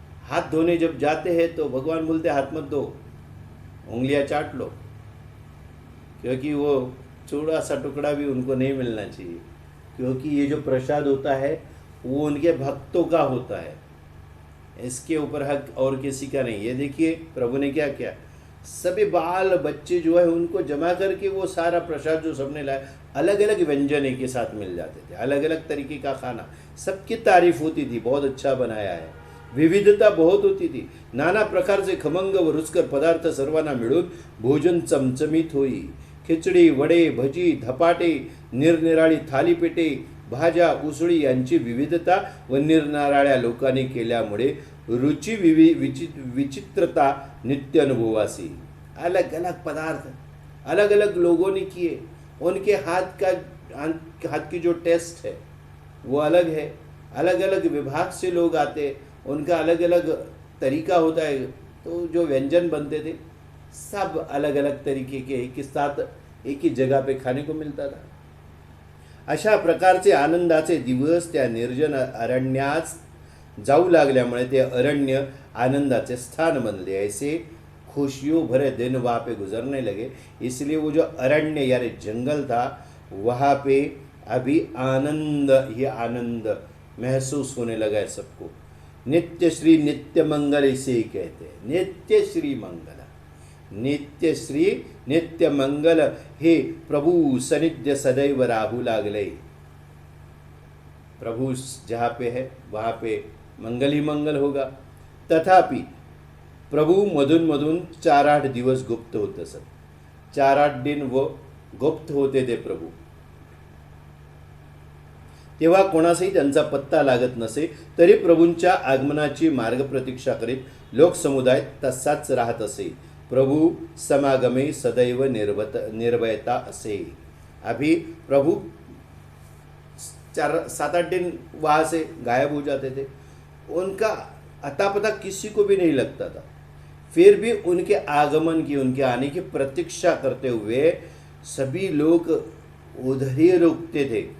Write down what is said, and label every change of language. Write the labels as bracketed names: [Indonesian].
[Hindi] हाथ धोने जब जाते हैं तो भगवान बोलते हाथ मत धो, उंगलियां चाट लो, क्योंकि वो थोड़ा सा टुकड़ा भी उनको नहीं मिलना चाहिए, क्योंकि ये जो प्रसाद होता है वो उनके भक्तों का होता है, इसके ऊपर हक और किसी का नहीं। ये देखिए प्रभु ने क्या किया, सभी बाल बच्चे जो है उनको जमा करके वो सारा प्रसाद जो सबने लाया, अलग अलग व्यंजन एक के साथ मिल जाते थे, अलग अलग तरीके का खाना, सबकी तारीफ होती थी, बहुत अच्छा बनाया है। विविधता बहुत होती थी. [Marathi] नाना प्रकारचे खमंग व रुचकर पदार्थ सर्वांना मिळून भोजन चमचमीत होई. खिचडी, वडे, भजी, धपाटे, निरनिराळी थालीपीठे, भाज्या, उसळी यांची विविधता व निरनिराळ्या लोकांनी केल्यामुळे रुचि विचित्रता नित्य अनुभवासी. [Hindi] अलग अलग पदार्थ अलग अलग लोगों ने किए. उनके हाथ की जो टेस्ट है वो अलग है. अलग अलग विभाग से लोग आते, उनका अलग अलग तरीका होता है. तो जो व्यंजन बनते थे सब अलग अलग तरीके के एक साथ एक ही जगह पे खाने को मिलता था. [Marathi] अशा प्रकारचे आनंदाचे दिवस त्या निर्जन अरण्यास जाऊ लागल्यामुळे ते अरण्य आनंदाचे स्थान बनले. [Hindi] ऐसे खुशियों भरे दिन वहाँ पे गुजरने लगे. इसलिए वो जो अरण्य यानी जंगल था वहाँ पे अभी आनंद ही आनंद महसूस होने लगा है सबको. नित्य श्री नित्य मंगल इसे ही कहते हैं. [Marathi] नित्य श्री मंगल, नित्य श्री नित्य मंगल हे प्रभु सनिध्य सदैव राहू लागले. [Hindi] प्रभु जहाँ पे है वहाँ पे मंगल ही मंगल होगा. [Marathi] तथापि प्रभु मधून मधून 4-8 दिवस गुप्त होत असत. [Hindi] 4-8 दिन वो गुप्त होते थे प्रभु. [Marathi] तेव्हा कोणासही त्यांचा पत्ता लागत नसे. तरी प्रभूंच्या आगमनाची मार्ग प्रतीक्षा करीत लोकसमुदाय तसाच राहत असे. प्रभु समागमे सदैव निर्भयता असे. [Hindi] अभी प्रभु 7-8 दिन वहाँ से गायब हो जाते थे. उनका अता पता किसी को भी नहीं लगता था. फिर भी उनके आगमन की, उनके आने की प्रतीक्षा करते हुए सभी लोग उधर ही रुकते थे.